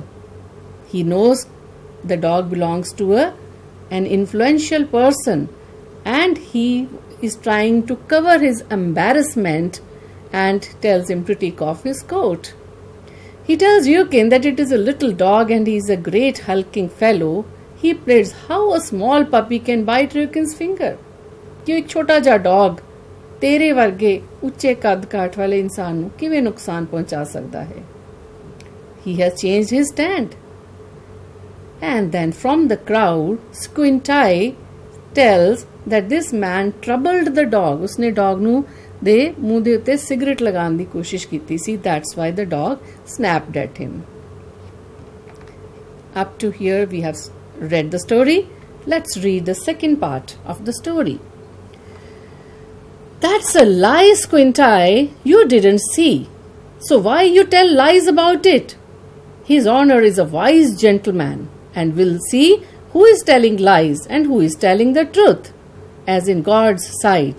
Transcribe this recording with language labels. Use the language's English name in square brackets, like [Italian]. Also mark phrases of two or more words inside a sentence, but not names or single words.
[English] He knows the dog belongs to an influential person, and he is trying to cover his embarrassment and tells him to take off his coat. He tells Ryukin that it is a little dog and he is a great hulking fellow. He pleads how a small puppy can bite Ryukin's finger. [Punjabi] ਕਿ ਇੱਕ ਛੋਟਾ ਜਾ dog ਤੇਰੇ ਵਰਗੇ ਉੱਚੇ ਕੱਦ ਕਾਠ ਵਾਲੇ ਇਨਸਾਨ ਨੂੰ ਕਿਵੇਂ ਨੁਕਸਾਨ ਪਹੁੰਚਾ ਸਕਦਾ ਹੈ? [English] He has changed his stand. And then from the crowd, Squint Eye tells that this man troubled the dog. [Punjabi] उसने dog ਨੂੰ ਦੇ ਮੂੰਹ ਦੇ ਉੱਤੇ ਸਿਗਰਟ ਲਗਾਉਣ ਦੀ ਕੋਸ਼ਿਸ਼ ਕੀਤੀ ਸੀ. [English] That's why the dog snapped at him. Up to here we have read the story. Let's read the second part of the story. That's a lie, Squint Eye. You didn't see. So why you tell lies about it? His Honor is a wise gentleman and will see who is telling lies and who is telling the truth, as in God's sight.